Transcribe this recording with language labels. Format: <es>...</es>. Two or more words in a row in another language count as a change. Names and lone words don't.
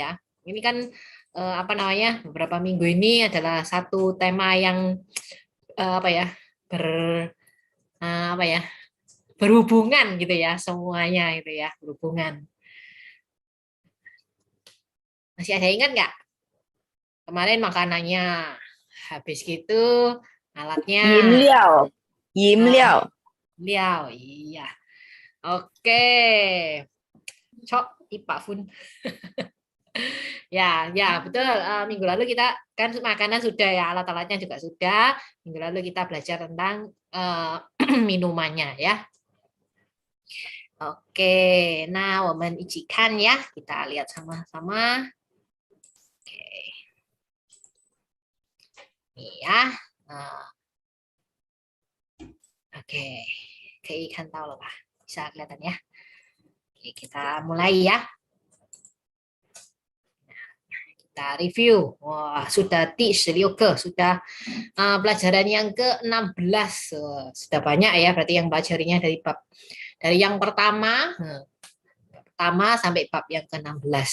<id>Ini kan apa namanya, beberapa minggu ini adalah satu tema yang apa ya, ber apa ya, berhubungan gitu ya, semuanya itu ya berhubungan. Masih ada ingat nggak? Kemarin makanannya, habis gitu alatnya,</id> <zh>饮料，饮料，</zh> <id>liao, iya. Oke, cok, Pak Fun. Ya, ya betul. Minggu lalu kita kan makanan sudah ya, alat-alatnya juga sudah. Minggu lalu kita belajar tentang minumannya ya. Oke, nah,</id> <zh>我们一起看 ya.</zh> <id>Kita lihat sama-sama. Oke, ini ya. Nah, oke,</id> <zh>可以看到了吧?</zh> <id>Bisa kelihatan ya. Oke, kita mulai ya. Kita review. Wah, sudah 第16 sudah pelajaran yang ke-16. Sudah banyak ya, berarti yang pelajarinya dari yang pertama sampai bab yang ke-16.</id>